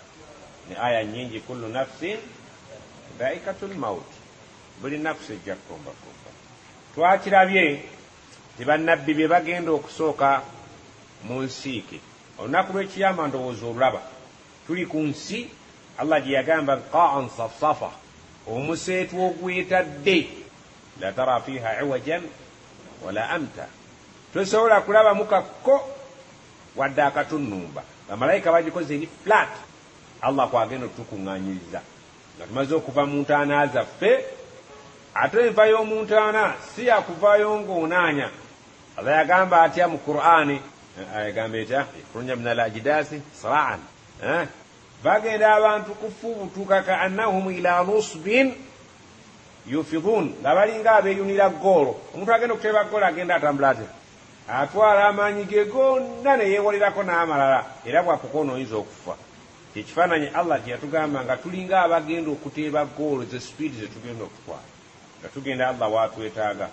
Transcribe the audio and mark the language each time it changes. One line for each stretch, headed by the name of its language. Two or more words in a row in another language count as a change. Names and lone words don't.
Ganda: Ne aya nyingi
Arabic: كل نفس ذائقة الموت
Ganda: buli nafsi ejja kukomba kufa. Twakirabye ti bannabbi bye bagenda okusooka mu nsiike olunaku lw'ekiyama ndowooza olulaba tuli ku nsi Allah gye yagamba
Arabic: قاعا صفصفا
Ganda: omuseetu ogwetadde
Arabic: لا ترى فيها عوجا ولا أمتا
Ganda: tosobola kulaba mukakko wadde akatunnumba. Bamalayika bagikoze eri flat. Allah kwagenda otukuŋŋaanyiriza nga tumaze okuva mu ntaana zaffe ate enva y'omuntaana si yakuvaayo ng'onaanya. Allah yagamba atya mu Qur'ani ayagamba etya
Arabic: يخرجون من الأجداث سراعا
Ganda: bagenda abantu kufubutuka
Arabic: كأنهم إلى نصب يوفضون
Ganda: nga balinga abeeyunira goolo. Omuntu agenda okuteeba goolo agenda atambula ate atwala amaanyi ge gonna ne yeewolerako n'amalala era bw'akukona oyinza okufa. Ekifaananyi Allah kye yatugamba nga tulinga abagenda okuteeba goolo ze speed ze tugenda okutwala nga tugenda Allah waatwetaaga.